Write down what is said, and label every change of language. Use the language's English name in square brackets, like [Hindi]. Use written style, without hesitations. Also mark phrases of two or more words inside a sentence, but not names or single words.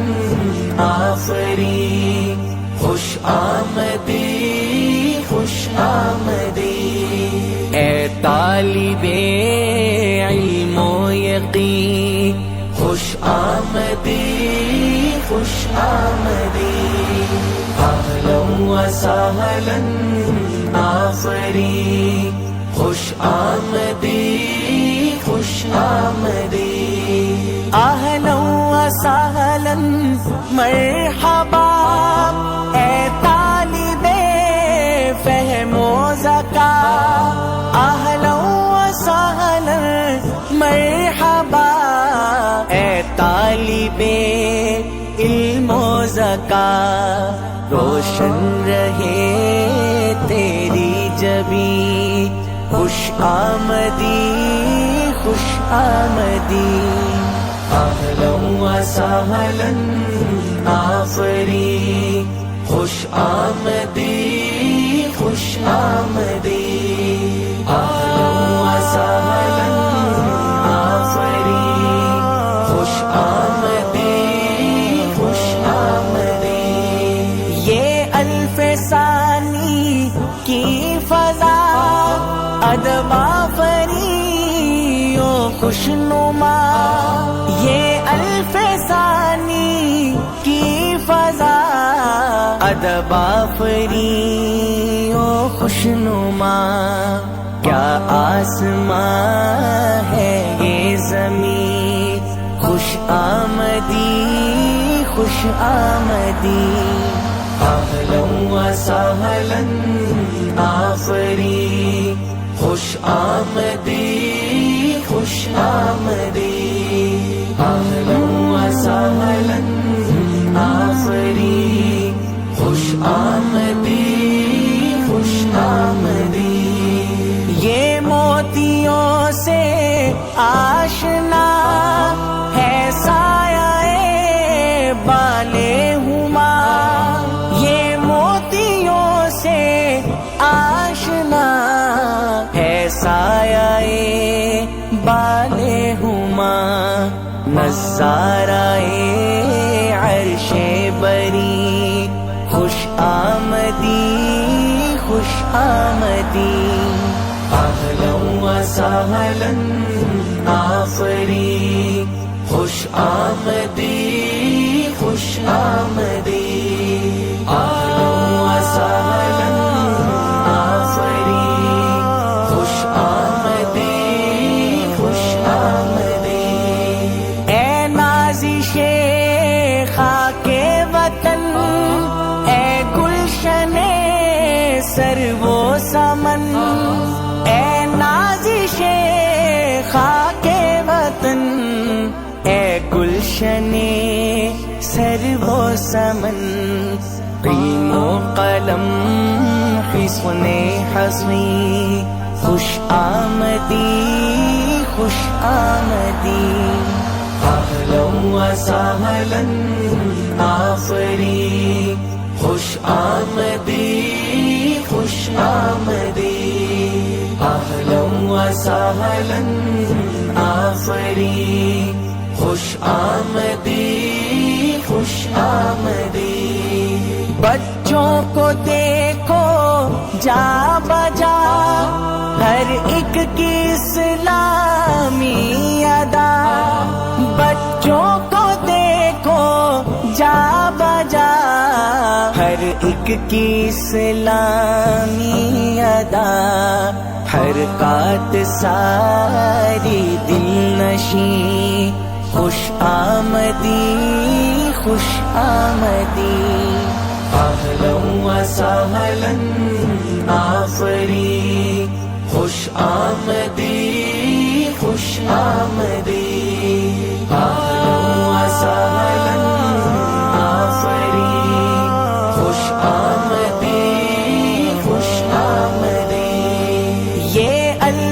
[Persian] آفری، خوش آمدی خوش آمدی، اے طالب علم و یقین خوش آمدی خوش آمدی، [Arabic] اہلا وسہلا [Persian] آفری، خوش آمدی خوش آمدی، [Arabic] اہلا وسہلا مرحبا، [Urdu] اے طالب فہم و ذکا، [Arabic] اہلا وسہلا [Urdu] مرحبا، اے طالب علم و ذکا، روشن رہے تیری جبیں، [Persian] خوش آمدی خوش آمدی، [Arabic] اہلا وسہلا [Persian] آفری، خوش آمدی خوش آمدی، [Arabic] اہلا وسہلا [Persian] آفری، خوش آمدی خوش آمدی، [Urdu] یہ الف ثانی کی فضا، ادب آفری و خوشنما، یہ الف ثانی کی فضا، ادب آفری و خوشنما، کیا آسمان ہے یہ زمین، [Persian] خوش آمدی خوش آمدی، [Arabic] اہلا وسہلا [Persian] آفری، خوش آمدی خوش آمدی، [Arabic] اہلا وسہلا [Persian] آفری، خوش آمدی خوش آمدی، [Urdu] یہ موتیوں سے آشنا ہے سایہ بالے ہما، یہ موتیوں سے آشنا ہے سایہ بالے ہما، نظارہ عرش بری، [Persian] خوش آمدی خوش آمدی، [Arabic] اہلا وسہلا [Persian] آفری، خوش آمدی خوش آمدی، [Arabic] اہلا وسہلا [Persian] آفری، خوش آمدی خوش آمدی، اے نازش خاک وطن، اے [Urdu] گلشن سرو و سمن، اے نازش خاک وطن، اے گلشن سرو و سمن، علم و قلم حصن حصی، [Persian] خوش آمدی خوش آمدی، [Arabic] اہلا وسہلا [Persian] آفری، خوش آمدی خوش آمدی، [Arabic] اہلا وسہلا [Persian] آفری، خوش آمدی خوش آمدی، [Urdu] بچوں کو دیکھو جا بجا، ہر ایک کی اسلامی ادا، بچوں کو دیکھو جا بجا، ہر ایک کی اسلامی ادا، حرکات ساری دل نشیں، [Persian] خوش آمدی خوش آمدی، [Arabic] اہلا وسہلا [Persian] آفری، خوش آمدی خوش آمدی، [Arabic] اہلا وسہلا [Persian] آفری، خوش آمدی خوش آمدی، [Urdu] یہ